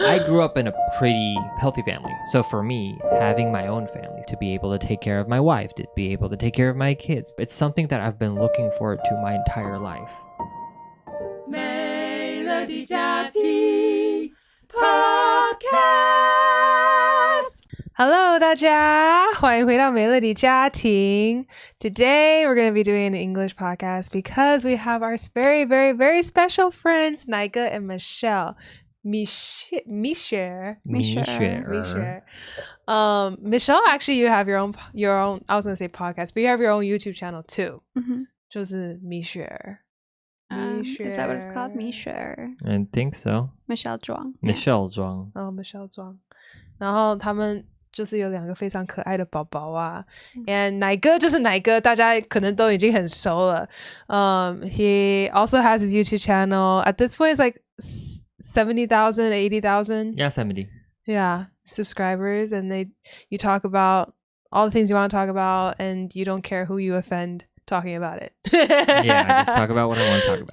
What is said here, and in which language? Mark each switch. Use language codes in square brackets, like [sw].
[en] I grew up in a pretty healthy family. So for me, having my own family, to be able to take care of my wife, to be able to take care of my kids, it's something that I've been looking forward to my entire life. [zh] Melody 家庭 Podcast。 Hello, 大家，欢迎回到 Melody 家庭。 [en] Today we're going to be doing an English podcast because we have our very, very, very special friends, Nika and Michelle. Michelle. Michelle, actually, you have your own. I was going to say podcast, but you have your own YouTube channel too. [zh] 就是 [en] Michelle. Is that what it's called? Michelle. I think so. Michelle Zhuang. Michelle Zhuang. Michelle Zhuang. [zh] 然后他们就是有两个非常可爱的宝宝啊 and 奶哥就是奶哥，大家可能都已经很熟了。 [en] He also has his YouTube channel. At this point, it's like 70,000, 80,000. Yeah, 70. Yeah, subscribers, and you talk about all the things you want to talk about, and you don't care who you offend talking about it. Yeah, I just talk about what I want to talk about.